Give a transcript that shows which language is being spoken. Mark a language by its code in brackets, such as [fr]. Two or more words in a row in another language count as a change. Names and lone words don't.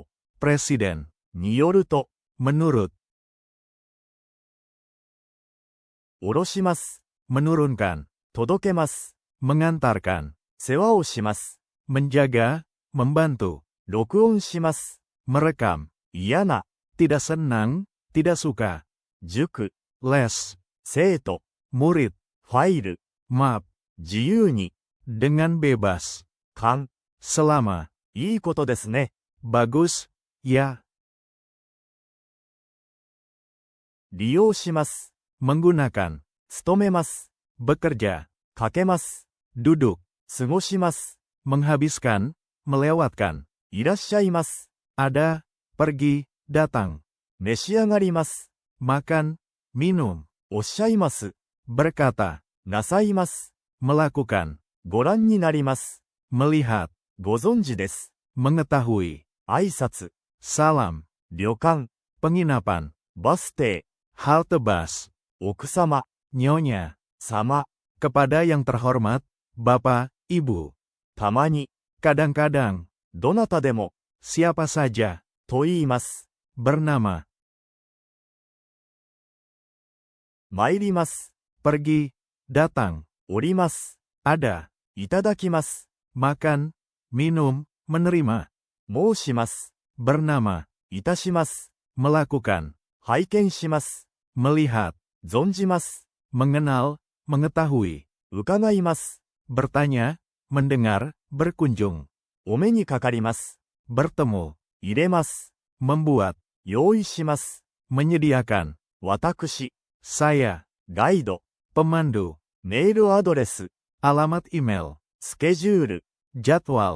[id] presiden, [ja] によると、 [id] menurut, [ja] 下ろします。 [id] menurunkan, [ja] 届けます。 [id] mengantarkan, [ja] 世話をします。 [id] menjaga, membantu, [ja] 録音します。 [id] merekam, [ja] 嫌な、 [id] tidak senang, tidak suka, [ja] 塾、 [id] les, [ja] 生徒、 [id] murid, [ja] ファイル、 [id] map, [ja] 自由に、 [id] dengan bebas, [ja] 勘、 [id] selama, [ja] いいことですね。 [id] bagus, ya, [ja] 利用します。 [id] menggunakan, [ja] 勤めます。 [id] bekerja, [ja] かけます。 [id] duduk, [ja] 過ごします。 [id] menghabiskan, melewatkan, [ja] いらっしゃいます。 [id] ada, pergi, datang, [ja] 召し上がります。 [id] makan, minum, [ja] おっしゃいます。 [id] berkata, [ja] なさいます。 [id] melakukan, [ja] ご覧になります。 [id] melihat, [ja] ご存知です。 [id] mengetahui, [ja] 挨拶、 [id] salam, [ja] 旅館、 [id] penginapan, [ja] バス停、 [id] halte bus, [ja] 奥様、 [id] nyonya, [ja] 様、 [id] kepada yang terhormat, bapak, ibu, [ja] たまに、 [id] kadang-kadang, [ja] どなたでも、 [id] siapa saja, [ja] と言います。 [id] bernama, [ja] 参ります。 [id] pergi, datang, [ja] 降ります。 [id] ada, [ja] いただきます。 [id] makan, minum, menerima, [ja] 申します。 [id] bernama, [ja] いたします。 [id] melakukan, [ja] 拝見します。 [id] melihat, [ja] 存じます。 [id] mengenal, mengetahui, [ja] 伺います。 [id] bertanya, mendengar, berkunjung, [ja] お目にかかります。 [id] bertemu, [ja] 入れます。 [id] membuat, [ja] 用意します。 [id] menyediakan, [ja] 私、 [id] saya, [ja] ガイド、 [id] pemandu, [ja] メールアドレス、 [id] alamat email, [ja] スケジュール、 [id] jadwal,